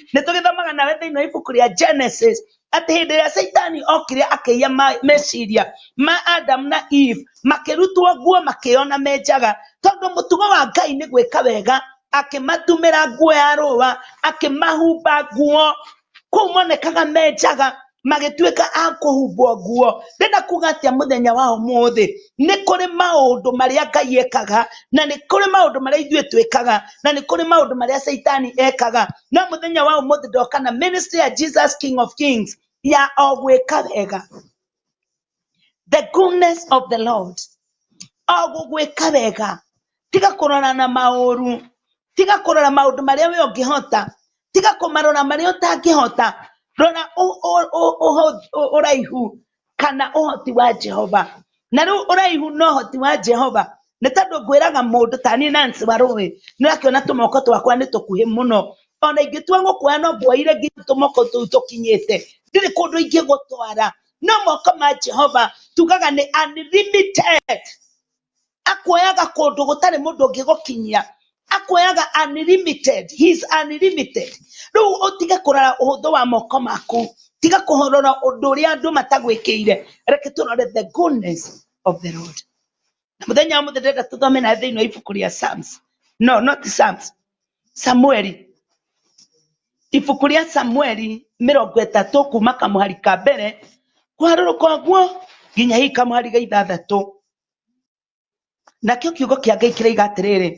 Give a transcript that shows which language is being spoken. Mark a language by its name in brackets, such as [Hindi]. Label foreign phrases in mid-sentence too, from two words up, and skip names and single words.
[Kikuyu] Nĩ tũgĩthomaga nawe thĩinĩ wa ibuku rĩa Genesis atĩ hĩndĩ ĩrĩa Saitani okire akĩiya meciria ma Adam na Eve makĩrutwo nguo makĩona menjaga tondũ mũtugo wa Ngai nĩ gwĩka wega akĩmatumĩra nguo ya rũa akĩmahumba nguo kũu monekaga menjaga magĩtuĩka a kũhumbwo nguo. Ndĩna kuga atĩa mũthenya wa ũmũthĩ nĩ kũrĩ maũndũ marĩa Ngai ekaga na nĩ kũrĩ maũndũ marĩa ithuĩ twĩkaga na nĩ kũrĩ maũndũ marĩa Saitani ekaga. No mũthenya wa ũmũthĩ ndoka na ministry ya Jesus King of Kings ya o gwĩka wega. [English] The goodness of the Lord. [Kikuyu] O gwĩka wega. Tiga kũrora na maũru. Tiga kũrora maũndũ marĩa we ũngĩhota. Tiga kũmarora marĩa ũtangĩhota. Rora ũraihu kana ũhoti wa Jehova. Na rĩu ũraihu no ũhoti wa Jehova. Nĩ tondũ ngwĩraga mũndũ ta niĩ Nancy Warũĩ nĩ ũrakĩona tũmoko twakwa nĩ tũkuhĩ mũno. Ona ingĩtua gũkuoya no mbuoire nginya tũmoko tũu tũkinyĩte. Ndirĩ kũndũ ingĩgũtwara. No moko ma Jehova tugaga nĩ unlimited. Akuoyaga kũndũ gũtarĩ mũndũ ũngĩgũkinyia. Akuoyaga unlimited. [English] He is unlimited. [Kikuyu] Rĩu ũtige kũrora ũhũthũ wa moko maku. Tiga kũrora ũndũ ũrĩa andũ matagwĩkĩire. Reke tũrore [English] the goodness of the Lord. [Kikuyu] Na mũthenya wa mũthenya ndĩrenda tũthome na thĩinĩ wa ibuku rĩa Psalms. [English] No, not Psalms. Samueli. [Kikuyu] Ibuku rĩa Samueli 30 kuma kamũhari ka mbere kwarũrũka ũguo nginya hihi kamũhari ga 6. Nakĩo kiugo kĩa Ngai kĩroiga atĩrĩrĩ.